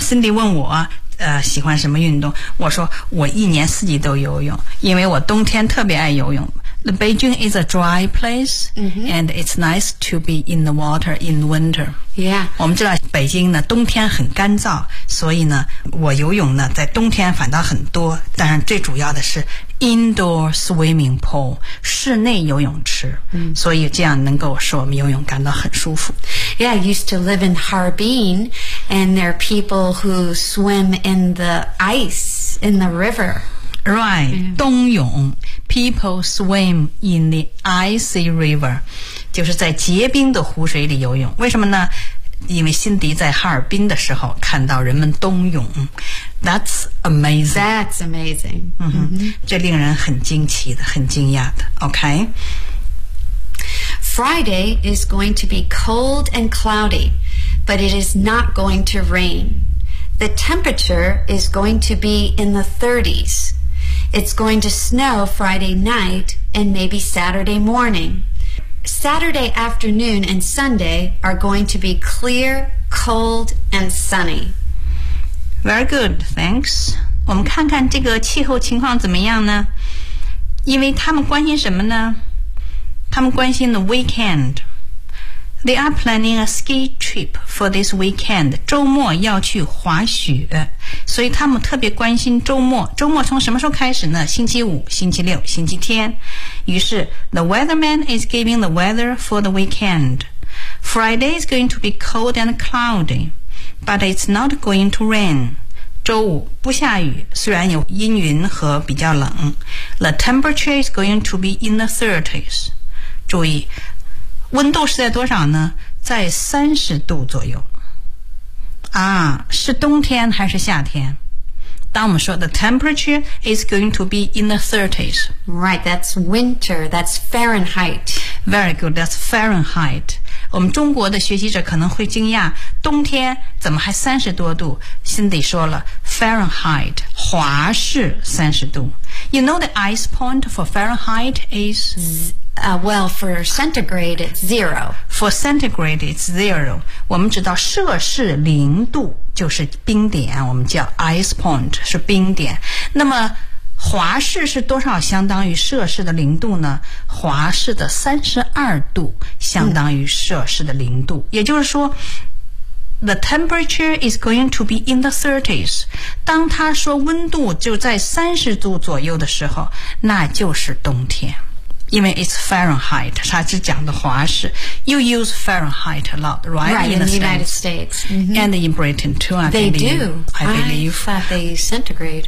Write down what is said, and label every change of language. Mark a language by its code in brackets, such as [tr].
[zh] Cindy 问我喜欢什么运动，我说我一年四季都游泳，因为我冬天特别爱游泳。 [en] The Beijing is a dry place,、 mm-hmm. and it's nice to be in the water in winter. Yeah. [zh] 我们知道北京呢冬天很干燥，所以呢我游泳呢在冬天反倒很多，但是最主要的是 [en] Indoor swimming pool, [zh] 室内游泳池、所以这样能够使我们游泳感到很舒服。 [en] Yeah, I used to live in Harbin, and there are people who swim in the ice, in the river. Right,、 [zh] 冬泳 [en] people swim in the icy river, [zh] 就是在结冰的湖水里游泳。为什么呢？因为辛迪在哈尔滨的时候看到人们冬泳。 [en] That's amazing. That's amazing.、 [zh] 这令人很惊奇的，很惊讶的。 [en] Okay. Friday is going to be cold and cloudy, but it is not going to rain. The temperature is going to be in the 30s. It's going to snow Friday night and maybe Saturday morning. Saturday afternoon and Sunday are going to be clear, cold, and sunny. Very good, thanks. [zh] 我们看看这个气候情况怎么样呢？因为他们关心什么呢？他们关心 [en] the weekend. They are planning a ski trip for this weekend. [zh] 周末要去滑雪，所以他们特别关心周末。周末从什么时候开始呢？星期五、星期六、星期天。于是 [en] the weatherman is giving the weather for the weekend. Friday is going to be cold and cloudy. But it's not going to rain. [zh] 周五不下雨，虽然有阴云和比较冷。 [en] The temperature is going to be in the 30s. [zh] 注意，温度是在多少呢？在30度左右。啊，是冬天还是夏天？当我们说 [en] the temperature is going to be in the 30s. Right, that's winter, that's Fahrenheit. Very good, that's Fahrenheit. [zh] 我们中国的学习者可能会惊讶，冬天怎么还30多度？ Cindy 说了 ，Fahrenheit 华氏30度。 [en] You know the ice point for Fahrenheit is For centigrade it's zero. For centigrade it's zero. [zh] 我们知道摄氏零度就是冰点，我们叫 ice point 是冰点。那么华氏是多少相当于摄氏的零度呢？华氏的32度相当于摄氏的零度、也就是说 [en] The temperature is going to be in the 30s. [zh] 当他说温度就在30度左右的时候，那就是冬天。因为 [en] it's Fahrenheit, [zh] 他是讲的华氏。 [en] You use Fahrenheit a lot, right? Right, in the United States. Mm-hmm. And in Britain too, I believe. I thought they centigrade.